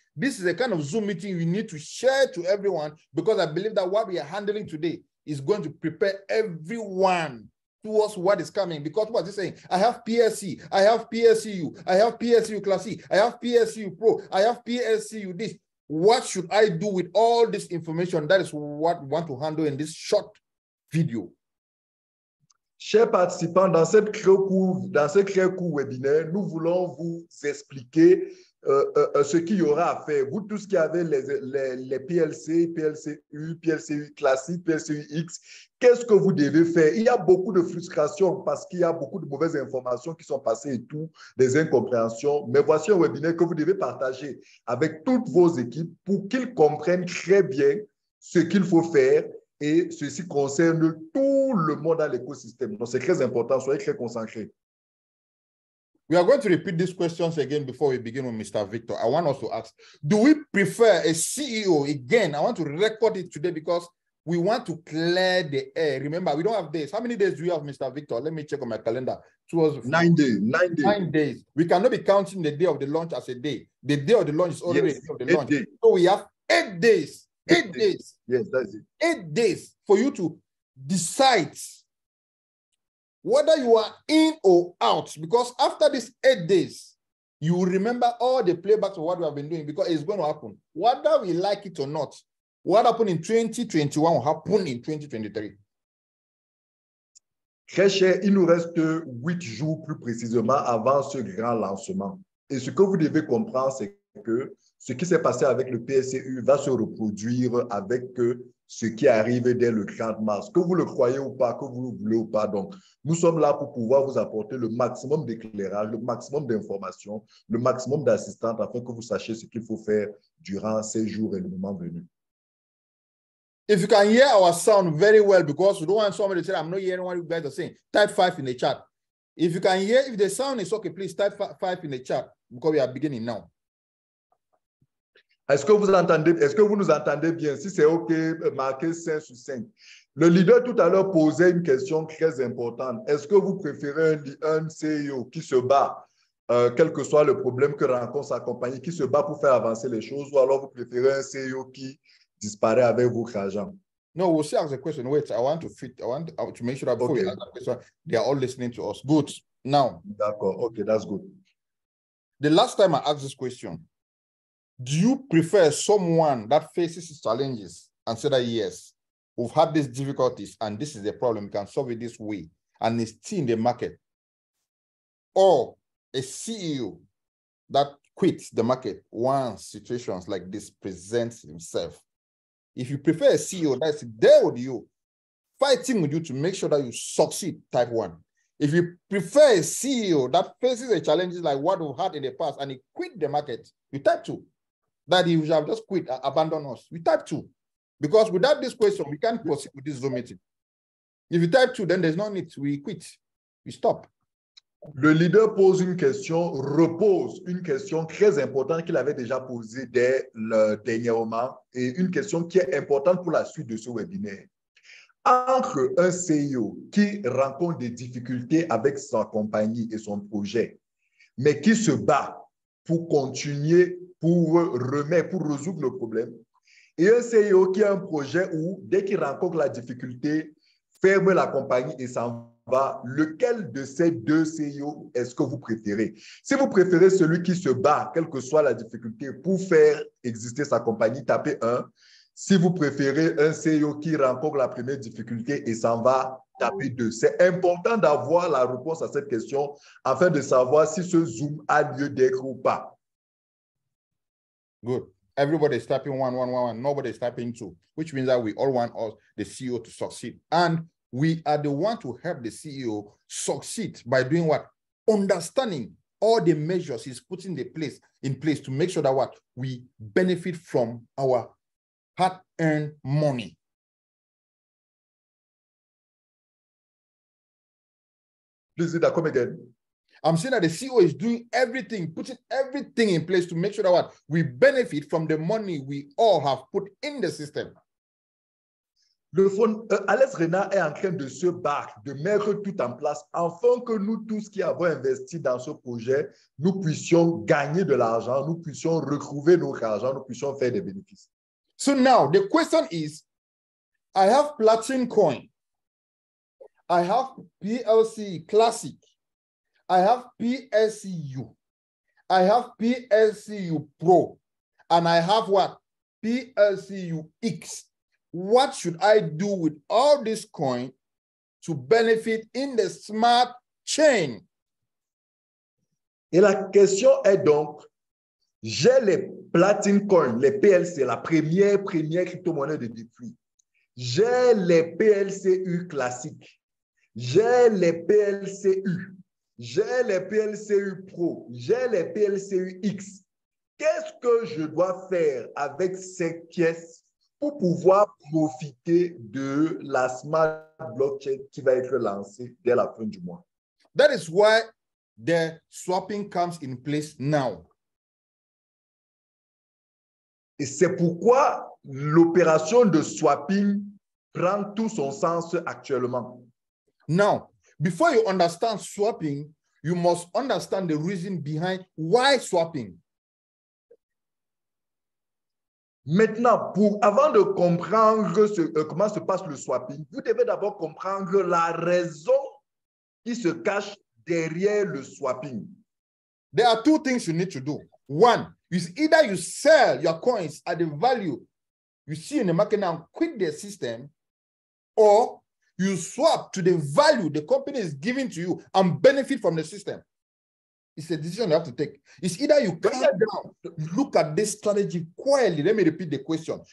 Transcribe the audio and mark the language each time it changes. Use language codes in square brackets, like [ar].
[en] This is a kind of Zoom meeting we need to share to everyone, because I believe that what we are handling today is going to prepare everyone towards what is coming. Because what is saying, I have PSC, I have PSCU, I have PSCU Class C, I have PSCU Pro, I have PSCU this. What should I do with all this information? That is what we want to handle in this short video. [fr] Chers participants, dans ce très court webinaire, nous voulons vous expliquer ce qu'il y aura à faire. Vous tous qui avez les PLC, PLCU, PLCU classique, PLCU X, qu'est-ce que vous devez faire? Il y a beaucoup de frustration parce qu'il y a beaucoup de mauvaises informations qui sont passées et tout, des incompréhensions. Mais voici un webinaire que vous devez partager avec toutes vos équipes pour qu'ils comprennent très bien ce qu'il faut faire. Et ceci concerne tout le monde dans l'écosystème. Donc, c'est très important. Soyez très concentrés. [en] We are going to repeat these questions again before we begin with Mr. Victor. I want us to ask, do we prefer a CEO? Again, I want to record it today because we want to clear the air. Remember, we don't have days. How many days do you have, Mr. Victor? Let me check on my calendar. 9 days. 9 days. We cannot be counting the day of the launch as a day. The day of the launch is already the day of the launch. Days. So we have 8 days. 8 days. Yes, that's it. 8 days for you to decide whether you are in or out, because after these 8 days, you will remember all the playbacks of what we have been doing, because it's going to happen. Whether we like it or not, what happened in 2021 will happen in 2023. [fr] Très cher, il nous reste 8 jours plus précisément avant ce grand lancement. Et ce que vous devez comprendre, c'est que ce qui s'est passé avec le PSCU va se reproduire avec ce qui arrive dès le 30 mars. Que vous le croyez ou pas, que vous le voulez ou pas. Donc, nous sommes là pour pouvoir vous apporter le maximum d'éclairage, le maximum d'informations, le maximum d'assistantes afin que vous sachiez ce qu'il faut faire durant ces jours et le moment venu. [en] If you can hear our sound very well, because we don't want somebody to say, I'm not hearing what you guys are saying, type 5 in the chat. If you can hear, if the sound is okay, please type 5 in the chat, because we are beginning now. [fr] Est-ce que vous nous entendez bien? Si c'est OK, marquez 5 sur 5. Le leader tout à l'heure posait une question très importante. Est-ce que vous préférez un CEO qui se bat, quel que soit le problème que rencontre sa compagnie, qui se bat pour faire avancer les choses, ou alors vous préférez un CEO qui disparaît avec votre argent? [en] No, we'll see ask the question. Wait, I want to make sure that before we ask the question, they are all listening to us. Good. Now. [fr] D'accord. [en] Okay, that's good. The last time I asked this question, do you prefer someone that faces challenges and say that, yes, we've had these difficulties and this is the problem, we can solve it this way, and is still in the market? Or a CEO that quits the market once situations like this presents himself? If you prefer a CEO that's there with you, fighting with you to make sure that you succeed, type 1. If you prefer a CEO that faces the challenges like what we've had in the past and he quit the market, you type 2. That he would have just quit, abandon us. We type 2. Because without this question, we can't proceed with this Zoom meeting. If you type 2, then there's no need. We quit. We stop. [fr] Le leader pose une question, repose une question très importante qu'il avait déjà posée dès le dernier moment, et une question qui est importante pour la suite de ce webinaire. Entre un CEO qui rencontre des difficultés avec sa compagnie et son projet, mais qui se bat pour continuer, pour résoudre le problème, et un CEO qui a un projet où, dès qu'il rencontre la difficulté, ferme la compagnie et s'en va, lequel de ces deux CEO est-ce que vous préférez? Si vous préférez celui qui se bat, quelle que soit la difficulté, pour faire exister sa compagnie, tapez 1. Si vous préférez un CEO qui rencontre la première difficulté et s'en va, tapez 2. C'est important d'avoir la réponse à cette question afin de savoir si ce Zoom a lieu d'être ou pas. [en] Good. Everybody is typing 1, 1, 1, 1. Nobody is typing 2, which means that we all want us, the CEO, to succeed. And we are the one to help the CEO succeed by doing what? Understanding all the measures he's putting in place to make sure that what? We benefit from our hard-earned money. Please, come again. I'm saying that the CEO is doing everything, putting everything in place to make sure that what we benefit from the money we all have put in the system. [fr] Le fonds, Alex Renard est en train de se battre, de mettre tout en place, afin que nous tous qui avons investi dans ce projet, nous puissions gagner de l'argent, nous puissions retrouver notre argent, nous puissions faire des bénéfices. [en] So now the question is, I have Platin Coin, I have PLC Classic, I have PSCU, I have PSCU Pro, and I have what? PSCU X. What should I do with all this coin to benefit in the smart chain? [fr] Et la question est donc, j'ai les Platin Coin, les PLC, la première crypto-monnaie de depuis. J'ai les PLCU classiques. J'ai les PLCU. J'ai les PLCU Pro. J'ai les PLCU X. Qu'est-ce que je dois faire avec ces pièces pour pouvoir profiter de la smart blockchain qui va être lancée dès la fin du mois? [en] That is why the swapping comes in place now. [fr] Et c'est pourquoi l'opération de swapping prend tout son sens actuellement. [en] Now, before you understand swapping, you must understand the reason behind why swapping. [fr] Maintenant, avant de comprendre comment se passe le swapping, vous devez d'abord comprendre la raison qui se cache derrière le swapping. [en] There are two things you need to do. One is either you sell your coins at the value you see in the market now, quit the system, or you swap to the value the company is giving to you and benefit from the system. It's a decision you have to take. It's either you calm down, look at this strategy quietly. Let me repeat the question.